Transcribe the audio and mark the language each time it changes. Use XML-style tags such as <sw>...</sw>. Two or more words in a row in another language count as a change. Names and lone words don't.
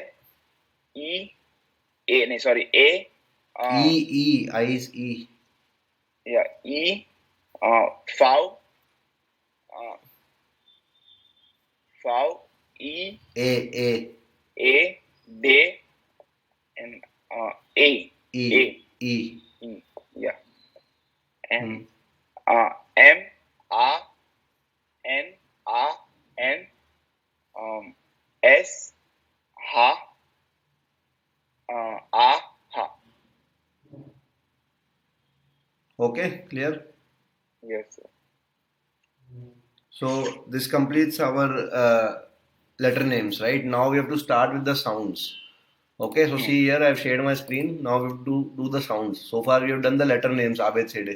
<en>E. A. No, sorry. A. E. I is E. Yeah. E. Foul. Foul. E. A. De. And A. E. E. Yeah. And Hmm. M. A. N. A. N. S. Ha. A. Ha. Okay, clear? Yes, sir. So this completes our letter names, right? Now we have to start with the sounds. Okay, so see here, I've shared my screen. Now we have to do the sounds. So far we have done the letter names, A, B, C, D.</en>